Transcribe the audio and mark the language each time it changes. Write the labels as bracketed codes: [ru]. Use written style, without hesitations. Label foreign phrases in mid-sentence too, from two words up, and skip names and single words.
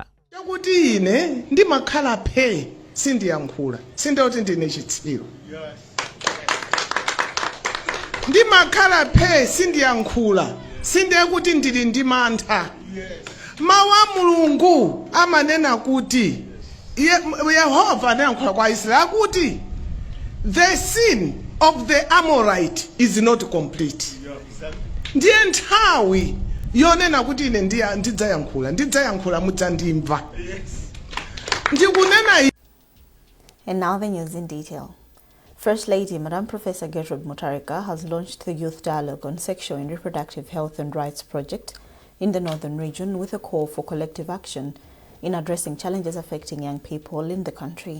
[ny] Sikuti ine Ndikakhalaphe Sikuti Ndine Chitsiru. Ndikakhalaphe Sikuti ndili ndi mantha. Mawu a Mulungu amanena kuti Yehova anayankhula kwa Israeli kuti [en] the sin of the Amorite is not complete. [ny] Ndiye nthawi yonena kuti ine ndidzayankhula mudzandimva. Ndikunena. [en] And now the news in detail. First Lady Madam Professor Gertrude Mutarika has launched the Youth Dialogue on Sexual and Reproductive Health and Rights project in the Northern region with a call for collective action in addressing challenges affecting young people in the country.